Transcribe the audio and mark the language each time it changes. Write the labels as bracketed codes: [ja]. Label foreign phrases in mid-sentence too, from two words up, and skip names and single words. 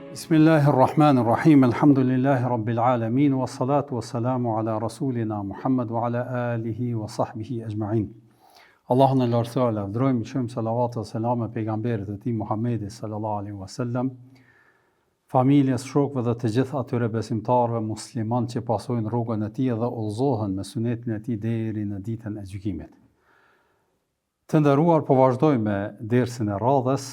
[ar] بسم الله الرحمن الرحيم. الحمد لله رب العالمين والصلاة والسلام على رسولنا محمد وعلى آله وصحبه أجمعين. [sq] Allahun e lartësuar, lavdrojmë, qojmë salavat dhe selam e pejgamberit e tij Muhammedi [ar] صلى الله عليه وسلم, [sq] familjes, shokëve dhe të gjithë atyre besimtarëve musliman që pasojnë rrugën e tij dhe udhëzohen me sunetin e tij deri në ditën e gjykimit. Të nderuar, po vazhdojmë me dersin e radhës.